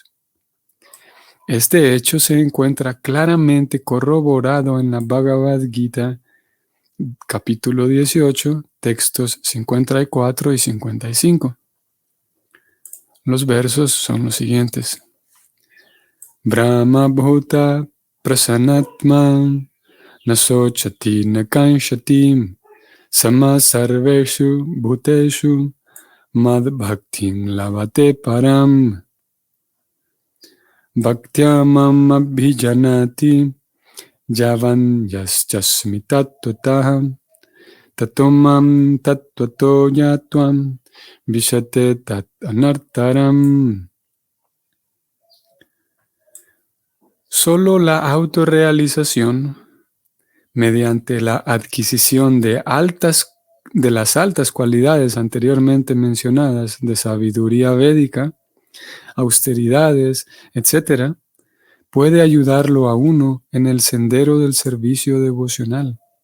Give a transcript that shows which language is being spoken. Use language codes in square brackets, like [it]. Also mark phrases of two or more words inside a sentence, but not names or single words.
[es] Este hecho se encuentra claramente corroborado en la Bhagavad Gita, capítulo 18, textos 54 y 55. Los versos son los siguientes. [sa] Brahma bhuta prasanatma nasochati nakanshati sama sarveshu bhuteshu mad bhaktin lavate param bhaktyamam abhijanati Yavan yaschasmi tattvataham tatomam tattvato yatvam vishate tat anartaram. [es] Solo la autorrealización, mediante la adquisición de las altas cualidades anteriormente mencionadas de sabiduría védica, austeridades, etc., puede ayudarlo a uno en el sendero del servicio devocional.